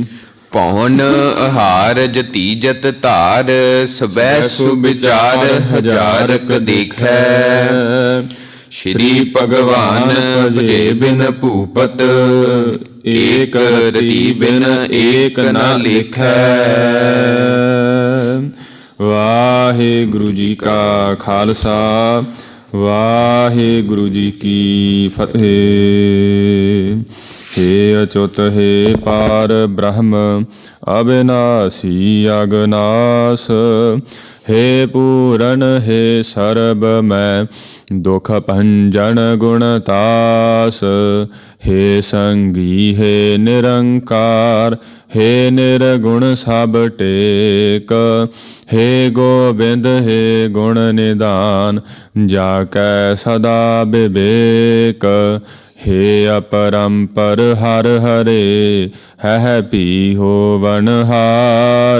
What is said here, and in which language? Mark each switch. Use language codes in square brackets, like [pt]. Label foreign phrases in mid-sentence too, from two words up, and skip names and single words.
[pa] ਪੌਣ ਆਹਾਰ ਜਤੀਜਤ ਧਾਰ, ਸਬੈ ਸੁਬਿਚਾਰ ਹਜ਼ਾਰਕ ਦੇਖੈ, ਸ਼੍ਰੀ ਭਗਵਾਨ ਭਜੇ ਬਿਨ ਭੂਪਤ, ਏਕ ਰਤੀ ਬਿਨ ਏਕ ਨਾ ਲੇਖੈ। ਵਾਹਿਗੁਰੂ ਜੀ ਕਾ ਖਾਲਸਾ, ਵਾਹਿਗੁਰੂ ਜੀ ਕੀ ਫਤਿਹ। ਹੇ ਅਚੁਤ ਹੇ ਪਾਰ ਬ੍ਰਹਮ ਅਬਿਨਾਸੀ ਅਗਨਾਸ, ਹੇ ਪੂਰਨ ਹੇ ਸਰਬ ਮੈ ਦੁਖ ਭੰਜਨ ਗੁਣਤਾਸ, ਹੇ ਸੰਗੀ ਹੇ ਨਿਰੰਕਾਰ, ਹੇ ਨਿਰਗੁਣ ਸਬ ਟੇਕ, ਹੇ ਗੋਬਿੰਦ ਹੇ ਗੁਣ ਨਿਧਾਨ, ਜਾਕੈ ਸਦਾ ਬਿਬੇਕ, ਹੇ ਅਪਰੰਪਰ ਹਰ ਹਰੇ ਹੈ ਪੀ ਹੋਵਨ ਹਾਰ।